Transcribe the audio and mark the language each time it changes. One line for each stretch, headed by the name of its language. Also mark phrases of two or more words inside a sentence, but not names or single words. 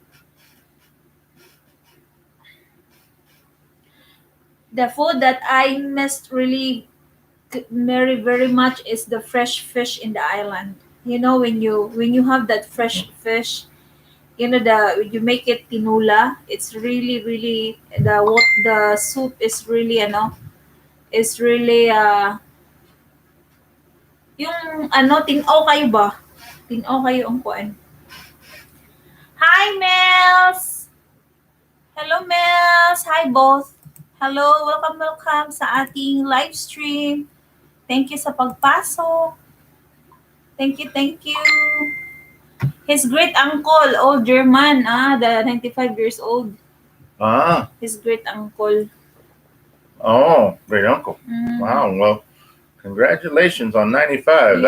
English: The food that I missed really very much is the fresh fish in the island. You know, when you have that fresh fish, you know, you make it tinula. It's really the soup is really is really
Filipino: yung tinaw kayo ba? Tinaw kayo ang kuan. Hi Mels.
English: Hello Mels. Hi both. Hello, welcome
Filipino: sa ating
English: live stream. Thank you
Filipino: sa pagpasok.
English: Thank you. His great uncle, old German, the 95 years old. His great uncle. Oh, great uncle. Mm. Wow. Well, congratulations on 95.